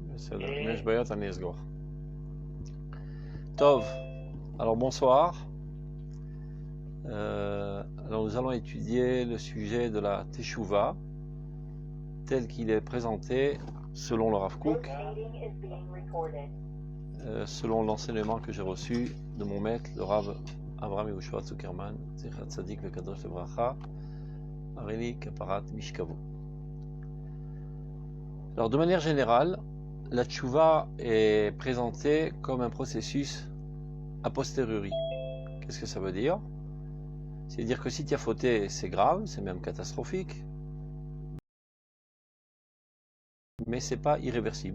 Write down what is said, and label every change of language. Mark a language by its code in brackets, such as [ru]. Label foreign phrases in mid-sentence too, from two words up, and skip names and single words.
[fr] Tov, alors bonsoir. Alors nous allons étudier le sujet de la Teshuvah tel qu'il est présenté selon le Rav Kook, selon l'enseignement que j'ai reçu de mon maître, le Rav Avraham Yehoshua Zuckerman, [he] זכר צדיק וקדוש לברכה, הריני כפרת משכבו. [fr] Alors de manière générale, la Teshuvah est présentée comme un processus a posteriori. Qu'est-ce que ça veut dire? C'est-à-dire que si tu as fauté, c'est grave, c'est même catastrophique, mais c'est pas irréversible.